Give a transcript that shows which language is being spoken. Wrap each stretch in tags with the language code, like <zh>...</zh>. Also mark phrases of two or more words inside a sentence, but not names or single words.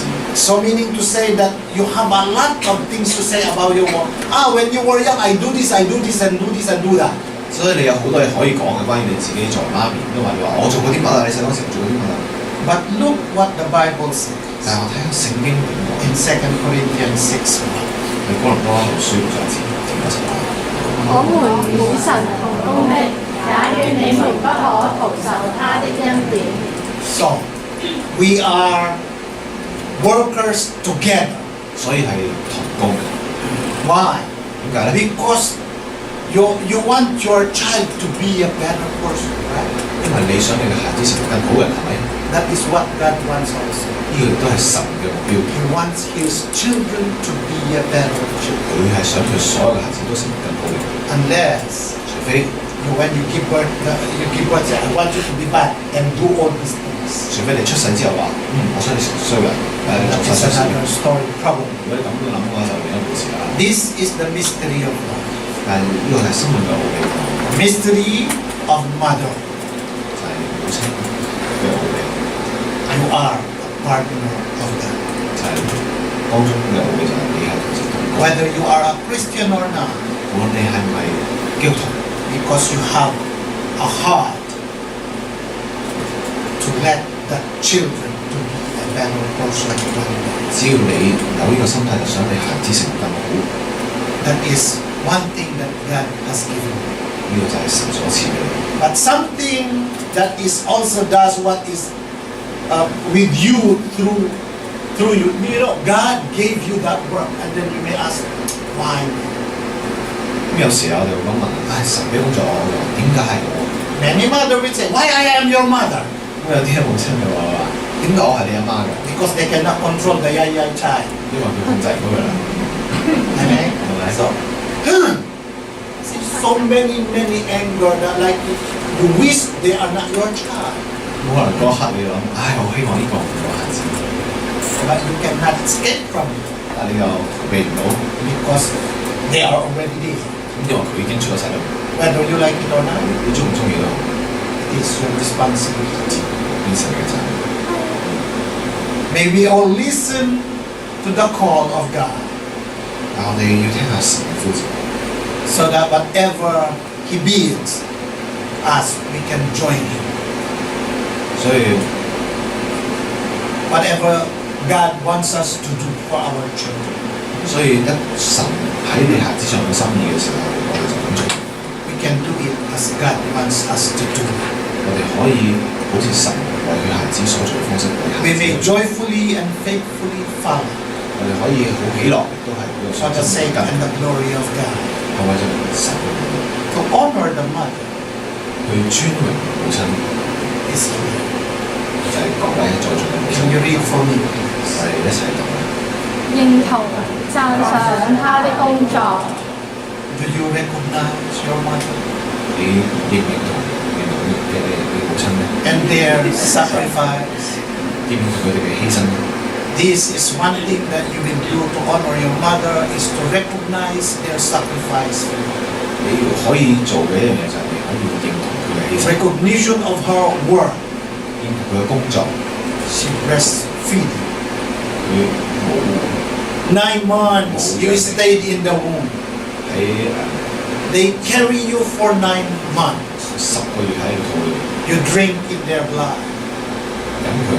<en>So meaning to say that you have a lot of things to say about your work. When you were young, I do this, and do this, and do that.</en> <yue>所以你有好多嘢可以講嘅，關於你自己作為媽咪，因為你話我做過啲乜啊？你細嗰時做過啲乜啊？</yue> <en>But look what the Bible says</en> <yue>但係我睇下聖經點講，</yue> <en>in 2 Corinthians 6:1.</en> <yue>喺哥林多後書6章點解話？我們與神同工的，也勸你們不可徒受他的恩典。</yue> <en>So, we are workers together.</en> <yue>所以係同工嘅。</yue> <en>Why?</en> <yue>點解咧？</yue> <en>Because you want your child to be a better person, right?</en> <yue>因為你想你嘅孩子成為更好人，係咪？</yue> <en>That is what God wants also.</en> <yue>呢個亦都係神嘅目標。</yue> <en>He wants his children to be a better children.</en> <yue>佢係想佢所有嘅孩子都成為更好嘅人，</yue> <en>Unless</en> <yue>除非</yue> <en>when you give birth, say, I want you to be bad and do all these things.</en> <yue>除非你出世之後話，我想你成為衰人，你</yue> <en>That</en> <yue>做</yue> <en>is</en> <yue>晒衰事。</yue> <en>another story, probably.</en> <yue>如果你咁樣諗嘅話，就另一回事啦。</yue> <en>This is the mystery of God.</en> <yue>但係呢個係生命嘅奧秘，</yue> <en>Mystery of mother.</en> <yue>就係母親嘅奧秘，</yue> <en>You are a partner of God.</en> <yue>就係當中嘅奧秘就係你係同神同工。</yue> <en>Whether you are a Christian or not,</en> <yue>無論你係唔係基督徒，</yue> <en>because you have a heart to let the children to be a better person one day.</en> <yue>只要你有呢個心態，就想你孩子成為更好，</yue> <en>That is one thing that God has given you.</en> <yue>呢個就係神所賜嘅。</yue> <en>But something that is also does what is with you through you. You know, God gave you that work, and then you may ask, why?</en> <yue>咁有時候我哋會咁問，神俾工作我，點解係我？</yue> <en>Many mother will say, why I am your mother?</en> <yue>咁有啲母親就話點解我係你阿媽嘅？</yue> <en>Because they cannot control the yaya child.</en> <yue>因為佢控制唔到佢啦，</yue> <en>Amen?</en> <yue>係咪？</yue> <en>So, see, so many anger that like you wish they are not your child.</en> <yue>冇可能嗰刻你諗，我希望呢個唔係我孩子，</yue> <en>But you cannot escape from it</en> <yue>但係你又逃避唔到，</yue> <en>because they are already there.</en> <yue>因為佢已經出咗世啦。</yue> <en>Whether you like it or not,</en> <yue>你中唔中意都好，</yue> <en>it is your responsibility.</en> <yue>變成嘅責任。</yue> <en>May we all listen to the call of God</en> <yue>但我哋要聽下神嘅呼召，</yue> <en>so that whatever He bids us, we can join Him.</en> <yue>所以</yue> <en>Whatever God wants us to do for our children,</en> <yue>所以一神喺你孩子上嘅心意嘅時候，我哋就咁做。</yue> <en>we can do it as God wants us to do.</en> <yue>我哋可以好似神為佢孩子所做嘅方式為孩</yue> <en>We may</en> <yue>子，</yue> <en>joyfully and faithfully follow</en> <yue>我哋可以好喜樂，亦都係呢個</yue> <en>for the sake</en> <yue>跟</yue> <en>and the glory of God.</en> <yue>係為咗神嘅名，</yue> <en>To honor the mother</en> <yue>去尊榮母親，</yue> <en>is here.</en> <yue>就係各位在座嘅母親，</yue> <en>Can you read for me,</en> <yue>我</yue> <en>please?</en> <yue>哋一齊讀啦。認同讚賞他的工作，</yue> <en>Do you recognize your mother</en> <yue>你認唔認同你母親咧？</yue> <en>and their sacrifice?</en> <yue>認唔認同佢哋嘅犧牲呢？</yue> <en>This is one thing that you will do to honor your mother is to recognize their sacrifice.</en> <yue>你可以做嘅一樣嘢就係你可以認同佢嘅犧牲，</yue> <en>Recognition of her work</en> <yue>然後佢嘅工作，</yue> <en>she breastfeeding.</en> <yue>佢冇</yue> <en>9 months you stayed in the womb.</en> <yue>喺</yue> <en>They carry you for 9 months.</en> <yue>10 個月喺肚裏</yue> <en>You drink in their blood.</en> <yue>飲佢，</yue>